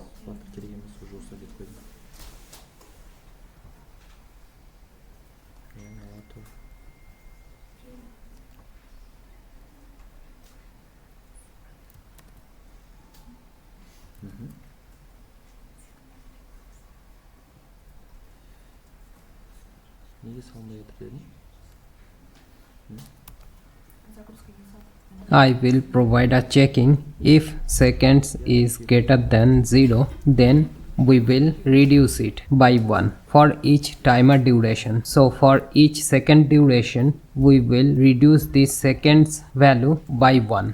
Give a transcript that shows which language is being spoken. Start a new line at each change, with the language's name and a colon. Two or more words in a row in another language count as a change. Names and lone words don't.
Kazakh: Flutter керек емес, уже осылай деп қойдым. Алатау. Неге салмай жатыр дедің?
English: I will provide a checking. If seconds is greater than 0, then we will reduce it by 1 for each timer duration. So for each second duration, we will reduce the seconds value by 1.